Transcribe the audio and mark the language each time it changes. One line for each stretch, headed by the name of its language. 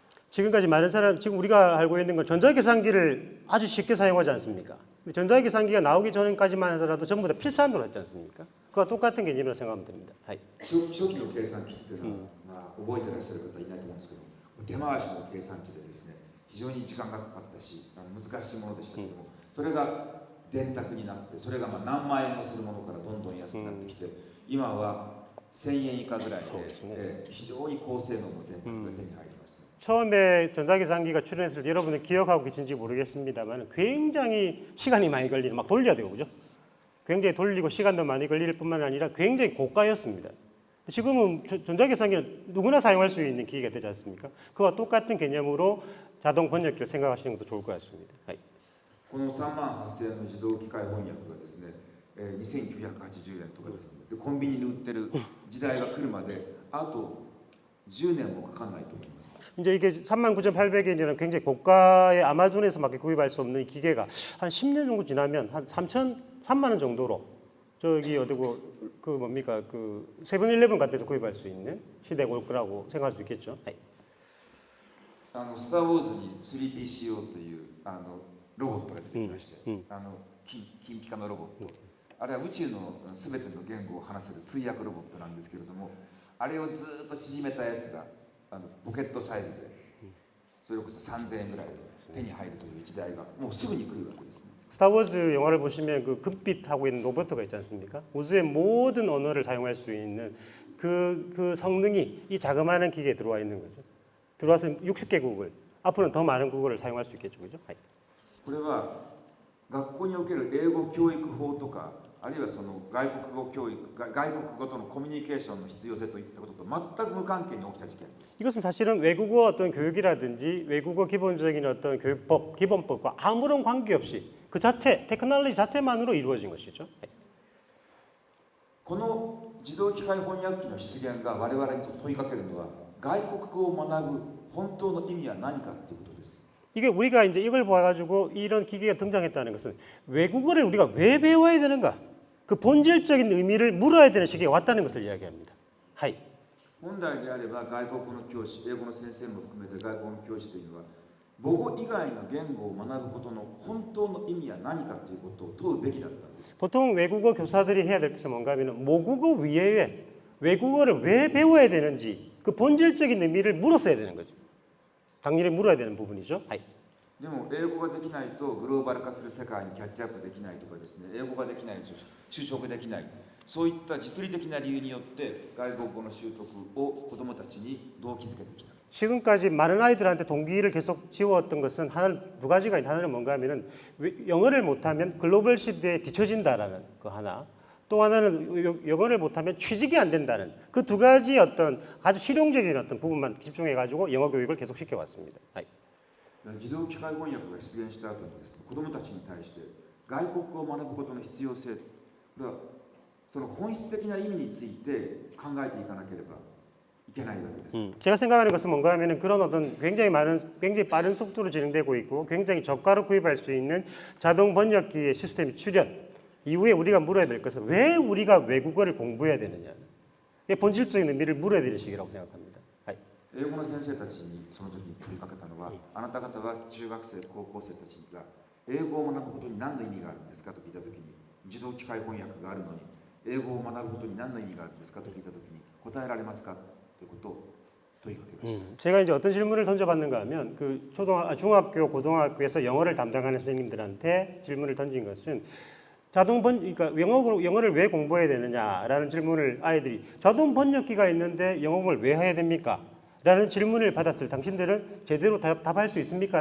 Korean: 지금까지 많은 사람 지금 우리가 알고 있는 건 전자계산기를 아주 쉽게 사용하지 않습니까? 전자계산기가 나오기 전까지만 하더라도 전부 다 필사한도로 했지 않습니까? 그와 똑같은 개념이라고 생각하면 됩니다.
Japanese: 初期の計算機っていうのは、覚えてらっしゃる方いないと思うんですけど、手回しの計算機でですね、非常に時間がかかったし難しいものでしたけども、それが電卓になってそれが何万円もするものからどんどん安くなってきて、今は1000円以下ぐらいで、非常に高性能の電卓が手に入りました。
Korean: 처음에 전자계산기가 출현했을 때 여러분들 기억하고 계신지 모르겠습니다만 굉장히 시간이 많이 걸리는 막 돌려야 되고 그죠? 굉장히 돌리고 시간도 많이 걸릴 뿐만 아니라 굉장히 고가였습니다. 지금은 전자계산기는 누구나 사용할 수 있는 기기가 되지 않습니까? 그와 똑같은 개념으로 자동 번역기를 생각하시는 것도 좋을 것 같습니다.
Japanese: この38,000円の自動機械翻訳がですね、2980円とかですね、でコンビニで売ってる時代が来るまであと10年もかかんないと思います。
Korean: 이제 이게 39,800엔이라는 굉장히 고가의 아마존에서밖에 구입할 수 없는 이 기계가 한 10년 정도 지나면 한 3만 원 정도로 저기 어디고 그 뭡니까 그 세븐일레븐 같은 데서 구입할 수 있는 시대가 올 거라고 생각할 수 있겠죠.
Japanese: スター・ウォーズに 3PCO というロボットが出てきまして、金ピカのロボット、あれは宇宙のすべての言語を話せる通訳ロボットなんですけれども、あれをずっと縮めたやつがポケットサイズでそれこそ3000円ぐらいで手に入るという時代がもうすぐに来るわけですね。
Korean: 스타워즈 영화를 보시면 그 급빛하고 있는 로봇가 있지 않습니까? 우주의 모든 언어를 사용할 수 있는 그 성능이 이 자그마한 기계에 들어와 있는 거죠. 들어와서 60개국을 앞으로는 더 많은 국어를 사용할 수 있겠죠, 그죠?
Japanese: これは学校における英語教育法とか、あるいはその外国語教育、外国語とのコミュニケーションの必要性といったことと全く無関係に起きた事件です。
Korean: 이것은 사실은 외국어 어떤 교육이라든지 외국어 기본적인 어떤 교육법, 기본법과 아무런 관계없이 그 자체, 테크놀로지 자체만으로 이루어진 것이죠.
Japanese: この自動機械翻訳機の出現が我々に問いかけるのは、外国語を学ぶ本当の意味は何かということです。
Korean: 이게 우리가 이제 이걸 봐가지고 이런 기계가 등장했다는 것은 외국어를 우리가 왜 배워야 되는가? 그 본질적인 의미를 물어야 되는 시기에 왔다는 것을 이야기합니다. 하이.
Japanese: 本来であれば外国の教師、英語の先生も含めて外国の教師というのは母語以外の言語を学ぶことの本当の意味は何かということを問うべきだったんです。
Korean: 보통 외국어 교사들이 해야 될 것은 뭔가 하면 모국어 위에 외국어를 왜 배워야 되는지 그 본질적인 의미를 물었어야 되는 거죠. 당연히 물어야 되는 부분이죠.
Japanese: でも英語ができないとグローバル化する世界にキャッチアップできないとかですね、英語ができないと就職できない、そういった実利的な理由によって外国語の習得を子どもたちに動機づけてきた。
Korean: 지금까지 많은 아이들한테 동기를 계속 지워왔던 것은 두 가지가 있다. 하나는 뭔가 하면은 영어를 못하면 글로벌 시대에 뒤처진다라는 거 하나. 또 하나는 영어를 못하면 취직이 안 된다는 그 두 가지 어떤 아주 실용적인 어떤 부분만 집중해가지고 영어 교육을 계속 시켜왔습니다.
Japanese: 自動機械翻訳が出現した後にですね、子どもたちに対して外国語を学ぶことの必要性、その本質的な意味について考えていかなければいけないわけです。
Korean: 제가 생각하는 것은 뭔가 하면은 그런 어떤 굉장히 빠른 속도로 진행되고 있고 굉장히 저가로 구입할 수 있는 자동 번역기의 시스템 출현 이후에 우리가 물어야 될 것은 왜 우리가 외국어를 공부해야 되느냐. 이 본질적인 의미를 물어야 되는 시기라고 생각합니다.
Japanese: 英語の先生たちにその時に問いかけたのは、あなた方は中学生、高校生たちが英語を学ぶことに何の意味があるんですかと聞いた時に、自動機械翻訳があるのに英語を学ぶことに何の意味があるんですかと聞いた時に答えられますかということを問いかけました。
Korean: 제가 이제 어떤 질문을 던져봤는가 하면 그 중학교, 고등학교에서 영어를 담당하는 선생님들한테 질문을 던진 것은 그러니까 영어를 왜 공부해야 되느냐라는 질문을 아이들이 자동 번역기가 있는데 영어를 왜 해야 됩니까? 라는 질문을 받았을 때 당신들은 제대로 답할 수 있습니까?